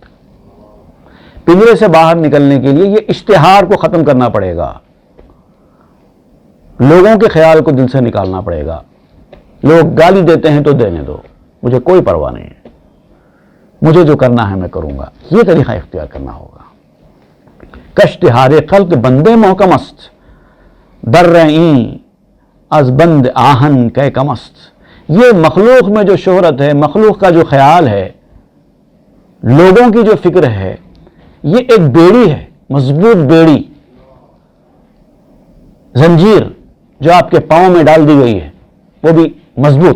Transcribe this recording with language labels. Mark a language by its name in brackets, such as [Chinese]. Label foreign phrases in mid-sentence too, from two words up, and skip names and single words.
[Urdu] پنجرے سے باہر نکلنے کے لیے یہ اشتہار کو ختم کرنا پڑے گا، لوگوں کے خیال کو دل سے نکالنا پڑے گا۔ لوگ گالی دیتے ہیں تو دینے دو، مجھے کوئی پرواہ نہیں ہے، مجھے جو کرنا ہے میں کروں گا، یہ طریقہ اختیار کرنا ہوگا۔ [Persian] کشتہار خلق بندے محکم است، در رہیں از بند آہن کے کم است۔ [Urdu] یہ مخلوق میں جو شہرت ہے، مخلوق کا جو خیال ہے، لوگوں کی جو فکر ہے، یہ ایک بیڑی ہے، مضبوط بیڑی، زنجیر جو آپ کے پاؤں میں ڈال دی گئی ہے، وہ بھی مضبوط۔